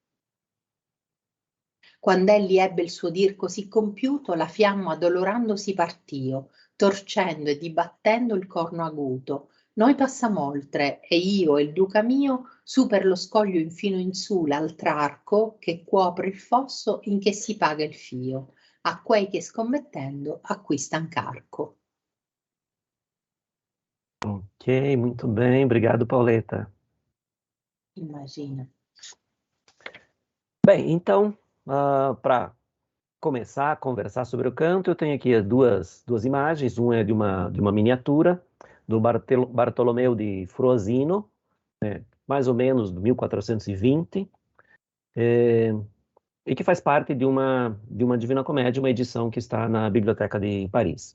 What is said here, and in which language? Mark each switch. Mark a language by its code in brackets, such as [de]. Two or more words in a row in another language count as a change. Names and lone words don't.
[it] Quand'egli ebbe il suo dir così compiuto, la fiamma dolorandosi partio, torcendo e dibattendo il corno aguto. Noi passamoltre, e io e il duca mio, su per lo scoglio infino in su l'altr'arco che cuopre il fosso in che si paga il fio, a quei che scommettendo acquistan carco. [pt] Ok, muito bem, obrigado, Pauleta. [it] Immagina. [pt] Bem, então, para começar a conversar sobre o canto, eu tenho aqui duas imagens. Uma é de uma miniatura do Bartolomeu de Frosinone, né, mais ou menos de 1420, e que faz parte de uma Divina Comédia, uma edição que está na Biblioteca de Paris.